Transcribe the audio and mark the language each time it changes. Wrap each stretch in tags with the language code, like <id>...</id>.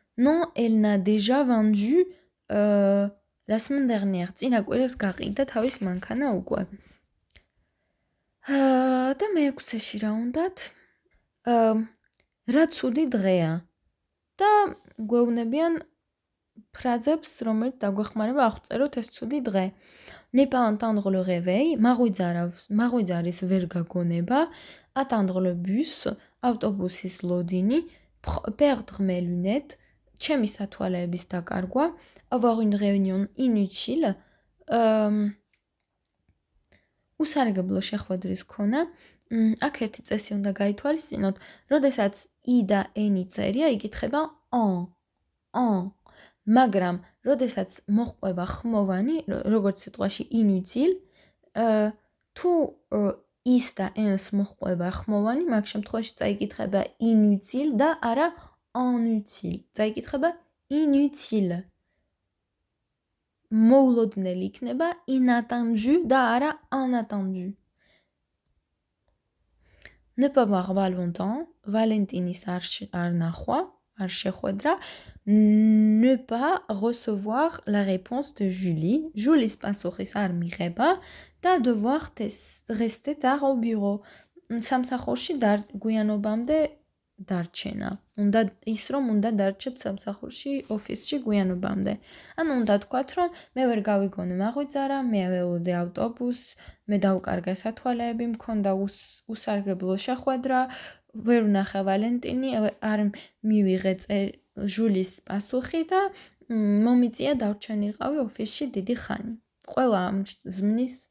<fr>Non, elle n'a déjà vendu la semaine dernière.</fr> <ka>წინა კვირას გაყიდა თავის მანქანა უკვე. და მეექვსეში რა უნდათ? რა ცუდი დღეა. და გვეუბნებიან ფრაზებს, რომელიც დაგვეხმარება აღწეროთ ეს ცუდი დღე.</ka> <fr>Ne pas entendre le réveil, მაღვიძარის ვერ გაგონება, attendre le bus, ავტობუსის ლოდინი, perdre mes lunettes, ჩემი სათვალეების დაკარგვა, avoir une réunion inutile, უსარგებლო შეხვედრის ქონა.</fr> <ka>აქ ერთი წესი უნდა გაითვალისწინოთ, როდესაც i და n-ი წერია, იკითხება en. მაგრამ, როდესაც მოჰყვება ხმოვანი, როგორც სიტყვაში inutile, თუ is და n-ს მოჰყვება ხმოვანი, მაგ შემთხვევაში წაიკითხება inutile და არა inutile. წაიკითხება inutile. მოულოდნელი იქნება inattendu და არა unattendu. Ne pas voir Valentin, Valentinis არ ნახვა, არ შეხვედრა.</ka> <fr>Ne pas recevoir la réponse de Julie. Julie პასუხის არ მიღება და devoir rester tard au bureau.</fr> <ka>სამსახურში გვიანობამდე დარჩენა. უნდა ის რომ უნდა დარჩეთ სამსახურში, ოფისში გვიანობამდე. ანუ უნდა თქვათ რომ მე ვერ გავიგონე მაღვიძარა, მე ველოდე ავტობუსს, მე დავკარგე სათვალეები, მქონდა უსარგებლო შეხვედრა, ვერ ვნახე ვალენტინი, არ მივიღე ჟულის პასუხი და მომიწია დავრჩენილიყავი ოფისში დიდი ხანი.</ka>